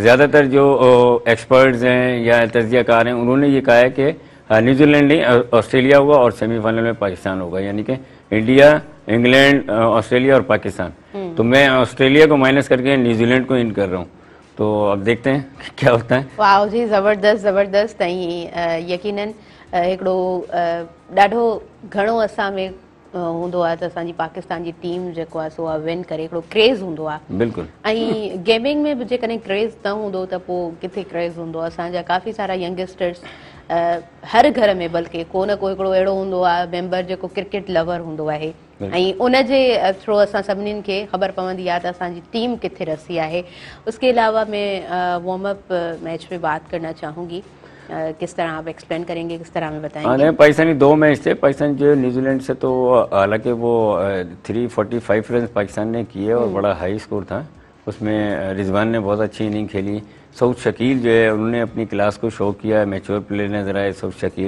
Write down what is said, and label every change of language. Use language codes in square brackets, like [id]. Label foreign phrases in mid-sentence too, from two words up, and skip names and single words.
[ur] زیادہ تر جو ایکسپرٹس ہیں یا تجزیہ کار ہیں انہوں نے یہ کہا ہے کہ نیوزی لینڈ نہیں آسٹریلیا ہوگا اور سیمی فائنل میں پاکستان ہوگا. یعنی کہ انڈیا، انگلینڈ، آسٹریلیا اور پاکستان. تو میں آسٹریلیا کو مائنس کر کے نیوزی لینڈ کو ان کر رہا ہوں. تو اب دیکھتے ہیں کیا ہوتا ہے. واہ جی، زبردست زبردست. [sd] ऐं यकीनन हिकिड़ो ॾाढो घणो असां में हूंदो आहे त असांजी पाकिस्तान जी टीम जेको आहे सो आहे विन करे, हिकिड़ो क्रेज़ हूंदो आहे। बिल्कुलु। ऐं गेमिंग में बि जेकॾहिं क्रेज़ न हूंदो त पोइ किथे क्रेज़ हूंदो। असांजा काफ़ी सारा यंगस्टर्स हर घर में बल्कि को न को हिकिड़ो अहिड़ो हूंदो आहे मेंबर जेको [en] cricket lover [sd] हूंदो आहे ऐं उनजे थ्रू असां सभिनीनि खे ख़बर पवंदी आहे त असांजी टीम किथे रसी है। [ur] اس کے علاوہ میں [en] warm up match [ur] پہ بات کرنا چاہوں گی. کس طرح آپ ایکسپلین کریں گے، کس طرح میں بتائیں گے? پاکستانی 2 میچ تھے. پاکستان جو نیوزی لینڈ سے، تو حالانکہ وہ 345 رن پاکستان نے کیے اور بڑا [en] high score [ur] تھا. اس میں رضوان نے بہت اچھی اننگ کھیلی۔ سعود شکیل جو ہے انہوں نے اپنی کلاس کو شو کیا, [en] mature player [ur] نظر آئے سعود شکیل.